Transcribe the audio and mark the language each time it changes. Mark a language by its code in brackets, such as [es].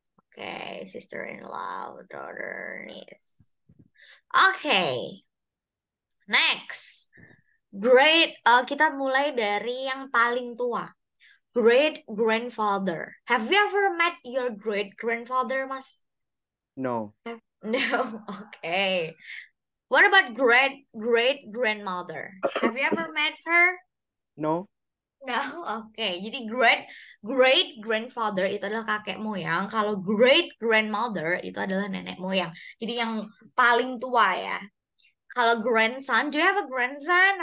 [en] Okay, sister-in-law, daughter, niece. Okay, next. Great. [id] Kita mulai dari yang paling tua. [en] Great grandfather. Have you ever met your great grandfather, Mas? No, No. Okay. What about great grandmother? Have you ever met her? no. No. Oke. [id] Jadi great grandfather itu adalah kakek moyang. Kalau great grandmother itu adalah nenek moyang. Jadi yang paling tua ya. Kalau [en] grandson, do you have a grandson?